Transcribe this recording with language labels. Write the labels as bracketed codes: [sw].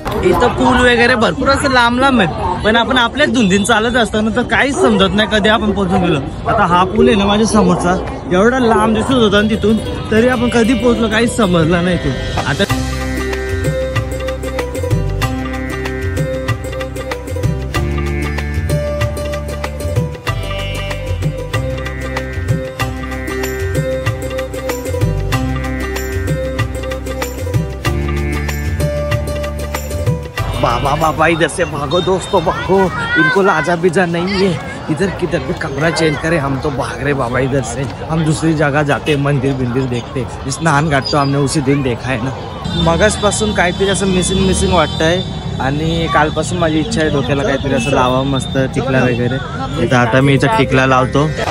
[mr] इथं पूल वगैरे भरपूर असं लांब आहेत, पण आपण आपल्याच धुंदीन चालत असताना तर काहीच समजत नाही कधी आपण पोहोचून गेलो. आता हा पूल आहे ना माझ्या समोरचा, एवढा लांब दिसत होता तिथून, तरी आपण कधी पोहोचलो काहीच समजलं नाही. तिथून आता [hi] बाबा इधर से भागो दोस्तों भागो, इनको लाजा बिजा नहीं है, इधर किधर भी कमरा चेंज करे, हम तो भाग रहे बाबा इधर से. हम दूसरी जगह जाते, मंदिर बिंदिर देखते. स्नान घाट तो हमने उसी दिन देखा है ना. [mr] मगासपासून काहीतरी असं मिसिंग वाटतंय आणि कालपासून माझी इच्छा आहे डोक्याला काहीतरी असं लावा मस्त टिकला वगैरे. इथं आता मी इथं टिकला लावतो.